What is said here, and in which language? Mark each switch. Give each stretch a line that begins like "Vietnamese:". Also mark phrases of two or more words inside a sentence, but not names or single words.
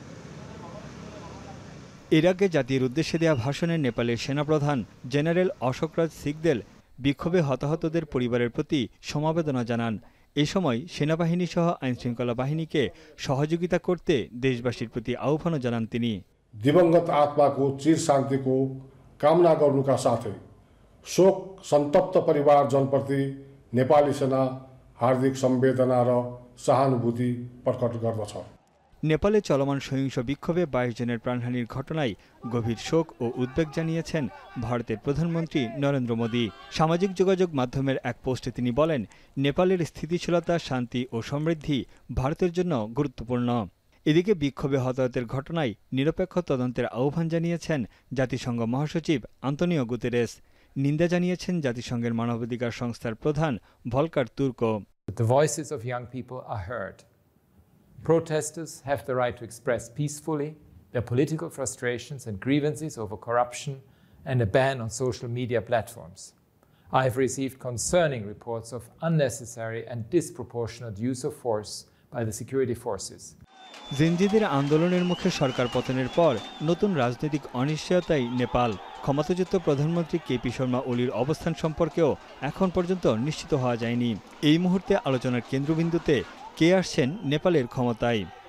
Bangla: এর আগে জাতির উদ্দেশ্যে দেয়া ভাষণে নেপালের সেনাপ্রধান জেনারেল অশোকরাজ সিকদেল বিক্ষোভে হতাহতদের পরিবারের প্রতি সমবেদনা জানান। এ সময় সেনাবাহিনী সহ আইনশৃঙ্খলা বাহিনীকে সহযোগিতা করতে দেশবাসীর প্রতি আহ্বানও জানান তিনি।
Nepali: दिवंगत आत्माको चिर शान्तिको कामना गर्नुका साथै शोक सन्तप्त परिवारजनप्रति नेपाली सेना हार्दिक संवेदना र सहानुभूति प्रकट गर्दछ।
Bangla: নেপালে চলমান সহিংস বিক্ষোভে 22 জনের প্রাণহানির ঘটনায় গভীর শোক ও উদ্বেগ জানিয়েছেন ভারতের প্রধানমন্ত্রী নরেন্দ্র মোদী। সামাজিক যোগাযোগ মাধ্যমের এক পোস্টে তিনি বলেন, নেপালের স্থিতিশীলতা, শান্তি ও সমৃদ্ধি ভারতের জন্য গুরুত্বপূর্ণ। এদিকে বিক্ষোভে হতাহতের ঘটনায় নিরপেক্ষ তদন্তের আহ্বান জানিয়েছেন জাতিসংঘ মহাসচিব আন্তোনিও গুতেরেস। নিন্দা জানিয়েছেন জাতিসংঘের মানবাধিকার সংস্থার প্রধান ভলকার তুর্কো।
English: The voices of young people are heard. Protesters have the right to express peacefully their political frustrations and grievances over corruption and a ban on social media platforms. I have received concerning reports of unnecessary and disproportionate use of force by the security forces.
Bangla: জিনজিদের আন্দোলনের মুখে সরকার পতনের পর নতুন রাজনৈতিক অনিশ্চয়তায় নেপাল। ক্ষমতাচ্যুত প্রধানমন্ত্রী কেপি শর্মা ওলির অবস্থান সম্পর্কেও এখন পর্যন্ত নিশ্চিত হওয়া যায়নি। এই মুহূর্তে আলোচনার কেন্দ্রবিন্দুতে কে আসছেন নেপালের ক্ষমতায়।